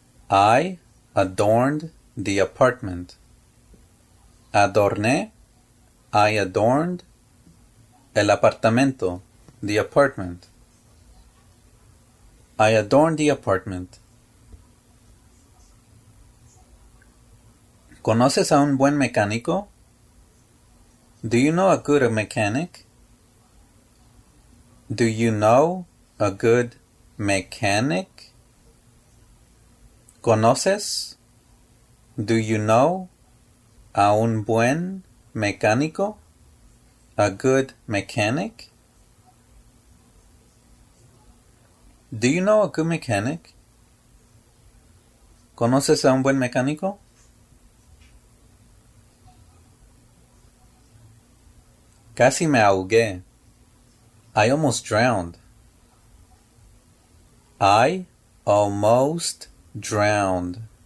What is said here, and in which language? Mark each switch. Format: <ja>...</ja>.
<en>I adorned the apartment.</en> <es>Adorné.</es> <en>I adorned</en> <es>el apartamento.</es> <en>The apartment. I adorned the apartment.</en> <es>¿Conoces a un buen mecánico?</es> <en>Do you know a good mechanic? Do you know a good mechanic?</en> <es>¿Conoces?</es> <en>Do you know a</en> <es>un buen mecánico?</es> <en>A good mechanic? Do you know a good mechanic?</en> <es>¿Conoces a un buen mecánico? Casi me ahogué.</es> <en>I almost drowned. I almost drowned.</en>